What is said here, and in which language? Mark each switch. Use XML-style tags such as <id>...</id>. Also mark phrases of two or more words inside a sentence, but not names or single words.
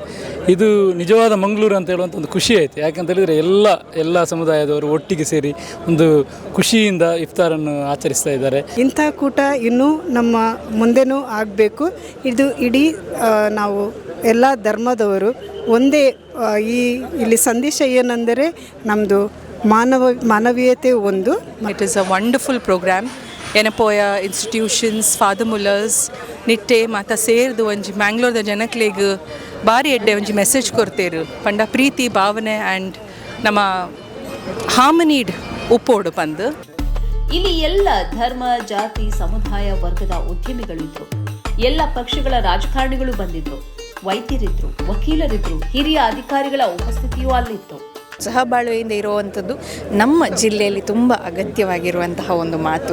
<kn>ಇದು ನಿಜವಾದ ಮಂಗಳೂರು ಅಂತ ಹೇಳುವಂಥ ಒಂದು ಖುಷಿ ಆಯಿತು. ಯಾಕಂತ ಹೇಳಿದರೆ ಎಲ್ಲ ಸಮುದಾಯದವರು ಒಟ್ಟಿಗೆ ಸೇರಿ ಒಂದು ಖುಷಿಯಿಂದ ಇಫ್ತಾರನ್ನು ಆಚರಿಸ್ತಾ ಇದ್ದಾರೆ. ಇಂಥ ಕೂಟ ಇನ್ನೂ ನಮ್ಮ ಮುಂದೆನೂ ಆಗಬೇಕು. ಇದು ಇಡೀ ನಾವು ಎಲ್ಲ ಧರ್ಮದವರು ಒಂದೇ. ಇಲ್ಲಿ ಸಂದೇಶ ಏನೆಂದರೆ ನಮ್ಮದು ಮಾನವೀಯತೆ ಒಂದು.</kn> <en>It is a wonderful programme.</en> <tcy>ಎನಪೋಯ ಇನ್ಸ್ಟಿಟ್ಯೂಷನ್ಸ್, ಫಾದರ್ ಮುಲ್ಲರ್ಸ್, ನಿಟ್ಟೆ ಮಾತ ಸೇರಿದು ಒಂಜಿ ಮ್ಯಾಂಗ್ಳೂರ್ದ ಜನಕ್ಲೆಗ್ ಭಾರಿ ಎಡ್ಡೆ ಒಂಜಿ ಮೆಸೇಜ್ ಕೊಡ್ತೇರು. ಪಂಡ ಪ್ರೀತಿ ಭಾವನೆ ಆ್ಯಂಡ್ ನಮ್ಮ ಹಾರ್ಮನಿಡ್ ಉಪ್ಪೋಡು ಪಂದು.</tcy> <kn>ಇಲ್ಲಿ ಎಲ್ಲ ಧರ್ಮ, ಜಾತಿ, ಸಮುದಾಯ ವರ್ಗದ ಉದ್ಯಮಿಗಳಿದ್ರು. ಎಲ್ಲ ಪಕ್ಷಗಳ ರಾಜಕಾರಣಿಗಳು ಬಂದಿದ್ರು, ವೈದ್ಯರಿದ್ರು, ವಕೀಲರಿದ್ರು, ಹಿರಿಯ ಅಧಿಕಾರಿಗಳ ಉಪಸ್ಥಿತಿಯೂ ಅಲ್ಲಿತ್ತು. ಸಹಬಾಳ್ವೆಯಿಂದ ಇರುವಂಥದ್ದು ನಮ್ಮ ಜಿಲ್ಲೆಯಲ್ಲಿ ತುಂಬ ಅಗತ್ಯವಾಗಿರುವಂತಹ ಒಂದು ಮಾತು.</kn>